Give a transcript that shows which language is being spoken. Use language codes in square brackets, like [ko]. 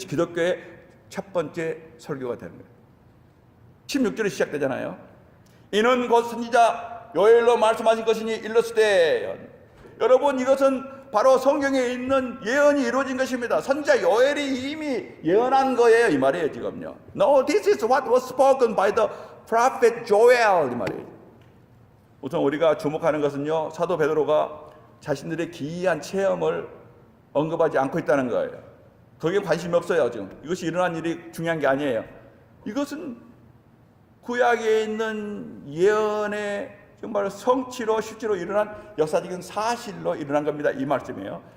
[ko] 이것이 기독교의 첫 번째 설교가 되는 거예요. 16절에 시작되잖아요. 이는 곧 선지자 요엘로 말씀하신 것이니 일렀으되. 여러분 이것은 바로 성경에 있는 예언이 이루어진 것입니다. 선지자 요엘이 이미 예언한 거예요. 이 말이에요 지금요. [en] No, this is what was spoken by the prophet Joel. [ko] 이 말이에요. 우선 우리가 주목하는 것은요. 사도 베드로가 자신들의 기이한 체험을 언급하지 않고 있다는 거예요. 거기에 관심이 없어요. 지금 이것이 일어난 일이 중요한 게 아니에요. 이것은 구약에 있는 예언의 정말 성취로 실제로 일어난 역사적인 사실로 일어난 겁니다. 이 말씀이에요.